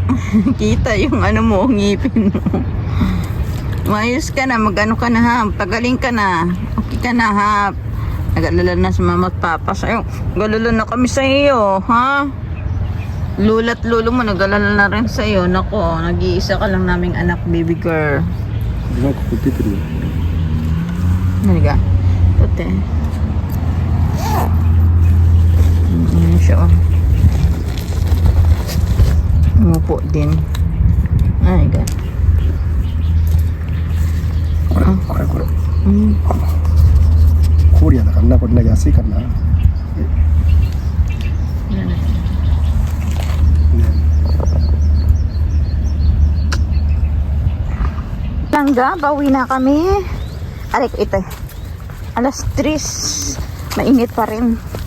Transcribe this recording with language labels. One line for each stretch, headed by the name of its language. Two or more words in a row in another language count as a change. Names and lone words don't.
Filipino: Kita yung ano mo, ngipin mo. Mayos ka na, mag-ano ka na ha. Pagaling ka na. Okay ka na ha. Nag-alala na sa mama at papa sa'yo. Nag-alala na kami sa iyo, ha? Lula't lulo mo, nag-alala na rin sa iyo. Nako, nag-iisa ka lang naming anak,
English: baby girl.
Japanese: なんかここ出てるよ。
Filipino: Ano ka? Puti. Ano siya oh. Umupo din. Ay, God.
Japanese: これ。コリアだからな、これな安いからな。
Filipino: Langga, bawi na kami. Aray ko ito. Alas 3. Mainit pa rin.